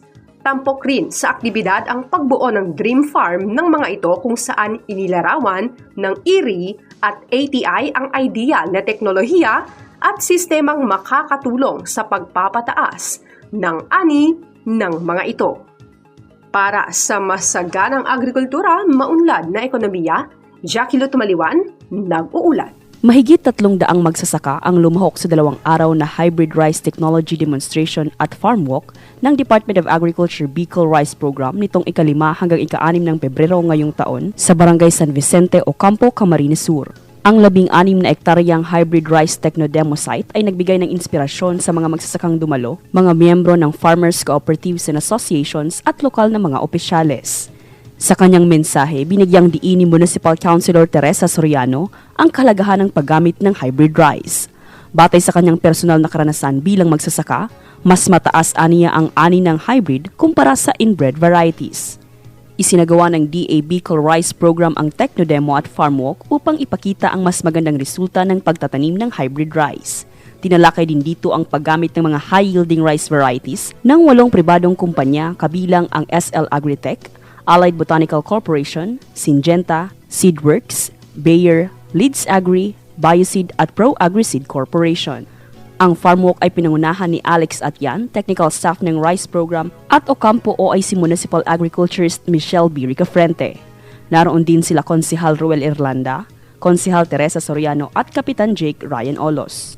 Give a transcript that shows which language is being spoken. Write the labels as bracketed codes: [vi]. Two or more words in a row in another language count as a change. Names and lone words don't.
[tl] Tampok rin sa aktibidad ang pagbuo ng Dream Farm ng mga ito kung saan inilarawan ng IRI at ATI ang ideal na teknolohiya at sistemang makakatulong sa pagpapataas ng ani ng mga ito. Para sa masaganang agrikultura, maunlad na ekonomiya, Jackie Tumaliwan, nag-uulat. Mahigit 300 magsasaka ang lumahok sa 2 araw na [en] hybrid rice technology demonstration [tl] at [en] farm walk [tl] ng Department of Agriculture Bicol Rice Program nitong ika-5 hanggang ika-6 ng Pebrero ngayong taon sa Barangay San Vicente, Ocampo, Camarines Sur. Ang 16 na ektaryang [en] hybrid rice techno-demo site [tl] ay nagbigay ng inspirasyon sa mga magsasakang dumalo, mga miyembro ng [en] farmers, cooperatives and associations [tl] at lokal na mga opisyales. Sa kanyang mensahe, binigyang diin ni Municipal Councilor Teresa Soriano ang kahalagahan ng paggamit ng [en] hybrid rice. [tl] Batay sa kanyang personal na karanasan bilang magsasaka, mas mataas aniya ang ani ng hybrid kumpara sa [en] inbred varieties. [tl] Isinagawa ng DA Bicol Rice Program ang Techno-Demo at Farm Walk upang ipakita ang mas magandang resulta ng pagtatanim ng [en] hybrid rice. [tl] Tinalakay din dito ang paggamit ng mga [en] high-yielding rice varieties [tl] ng 8 pribadong kumpanya kabilang ang SL Agritech, Allied Botanical Corporation, Syngenta, Seedworks, Bayer, Leeds Agri, Bioseed at Pro Agriseed Corporation. Ang farm walk ay pinangunahan ni Alex Atyan, [en] technical staff [tl] ng Rice Program, at Ocampo OIC [en] Municipal Agriculturist [tl] Michelle B. Ricafrente. Naroon din sila Konsehal Ruel Irlanda, Konsehal Teresa Soriano at Kapitan Jake Ryan Olos.